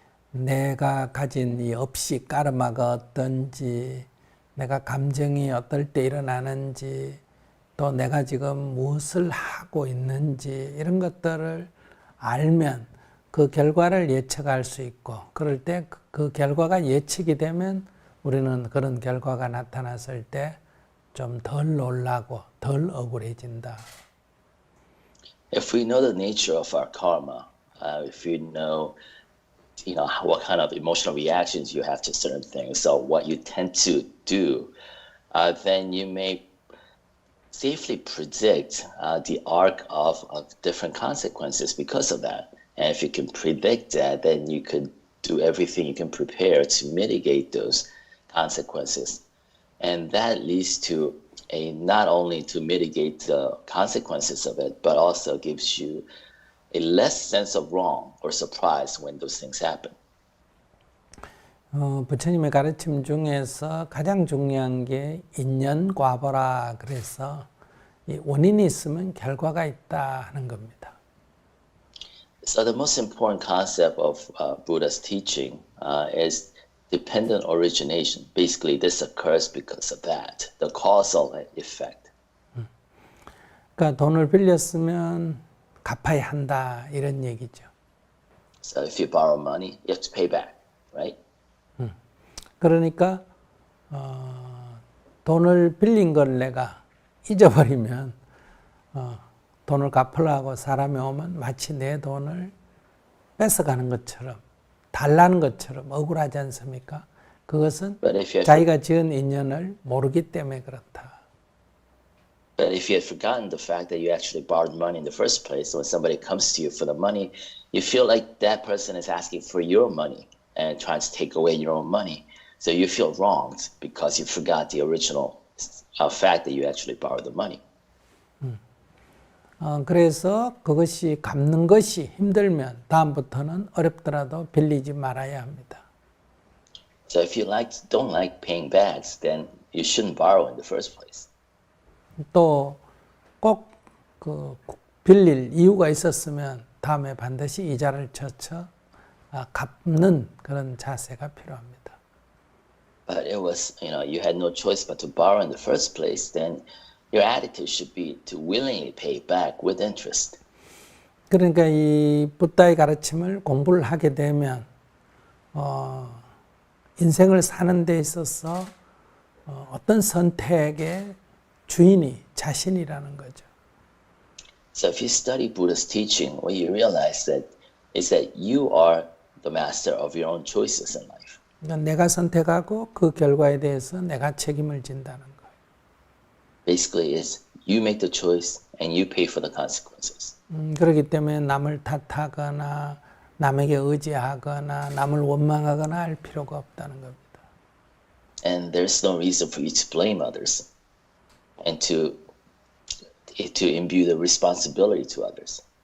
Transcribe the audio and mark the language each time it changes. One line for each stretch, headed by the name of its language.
Korean: 내가 가진 이 업시 까르마가 어떤지, 내가 감정이 어떨 때 일어나는지, 또 내가 지금 무엇을 하고 있는지 이런 것들을 알면 그 결과를 예측할 수 있고, 그럴 때 그 결과가 예측이 되면 우리는 그런 결과가 나타났을 때 좀 덜 놀라고 덜 억울해진다.
English: If we know the nature of our karma, if you know, what kind of emotional reactions you have to certain things, so what you tend to do, then you may safely predict the arc of different consequences because of that. And if you can predict that, then you could do everything you can prepare to mitigate those consequences. And that leads to not only to mitigate the consequences of it, but also gives you a less sense of wrong or surprise when those things happen.
Korean: 부처님의 가르침 중에서 가장 중요한 게 인연과보라 그래서 이 원인이 있으면 결과가 있다 하는 겁니다.
English: So the most important concept of Buddha's teaching is dependent origination. Basically, this occurs because of that, the causal effect.
Korean: 그러니까 돈을 빌렸으면 갚아야 한다 이런 얘기죠.
English: So if you borrow money, you have to pay back, right?
Korean: 그러니까 돈을 빌린 걸 내가 잊어버리면 돈을 갚으려고 사람이 오면 마치 내 돈을 뺏어가는 것처럼 달라는 것처럼 억울하지 않습니까? 그것은 자기가 지은 인연을 모르기 때문에 그렇다.
English: But if you had forgotten the fact that you actually borrowed money in the first place, when somebody comes to you for the money, you feel like that person is asking for your money and trying to take away your own money. So you feel wronged because you forgot the original fact that you actually borrowed the money.
Korean: 그래서 그것이 갚는 것이 힘들면 다음부터는 어렵더라도 빌리지 말아야 합니다.
English: So if you don't like paying back, then you shouldn't borrow in the first place.
Korean: 또 꼭 그 빌릴 이유가 있었으면 다음에 반드시 이자를 쳐서 갚는 그런 자세가 필요합니다.
English: But it was, you had no choice but to borrow in the first place, then your attitude should be to willingly pay back with interest.
Korean: 그러니까 이 부다의 가르침을 공부를 하게 되면 인생을 사는 데 있어서 어떤 선택의 주인이 자신이라는 거죠.
English: So if you study Buddha's teaching, what you realize is that you are the master of your own choices in life.
Korean: 그러니까 내가 선택하고 그 결과에 대해서 내가 책임을 진다는 거예요.
English: Basically, You make the choice and you pay for the consequences.
Korean: 그렇기 때문에 남을 탓하거나 남에게 의지하거나 남을 원망하거나 할 필요가 없다는 겁니다.
English: And there's no reason for you to blame others and to imbue the responsibility to others.